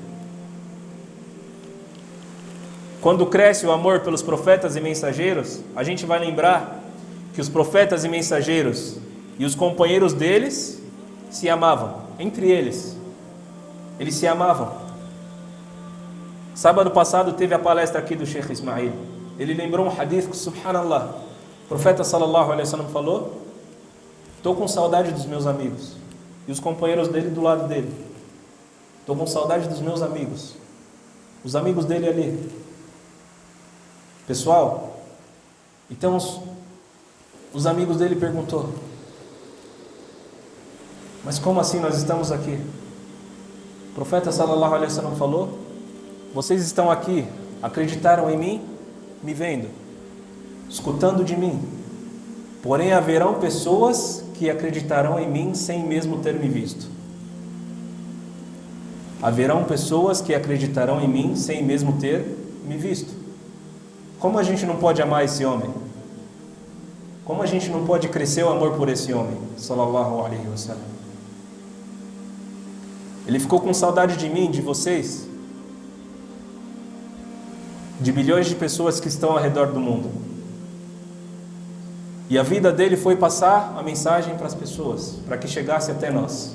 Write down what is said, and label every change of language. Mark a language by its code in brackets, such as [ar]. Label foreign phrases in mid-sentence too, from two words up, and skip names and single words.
[pt] Quando cresce o amor pelos profetas e mensageiros, a gente vai lembrar que os profetas e mensageiros e os companheiros deles se amavam, entre eles. Eles se amavam. Sábado passado teve a palestra aqui do Sheikh Ismail. Ele lembrou um hadith que, subhanallah, o profeta [ar] صلى الله عليه وسلم [pt] falou: estou com saudade dos meus amigos. E os companheiros dele do lado dele: estou com saudade dos meus amigos. Os amigos dele ali. Pessoal, então os amigos dele perguntou: mas como assim nós estamos aqui? O profeta [ar] صلى الله عليه وسلم [pt] falou: vocês estão aqui, acreditaram em mim, me vendo. escutando de mim. Porém haverão pessoas que acreditarão em mim sem mesmo ter me visto. Haverão pessoas que acreditarão em mim sem mesmo ter me visto. Como a gente não pode amar esse homem? Como a gente não pode crescer o amor por esse homem? [ar] صلى الله عليه وسلم. [pt] Ele ficou com saudade de mim, de vocês, de milhões de pessoas que estão ao redor do mundo. E a vida dele foi passar a mensagem para as pessoas, para que chegasse até nós.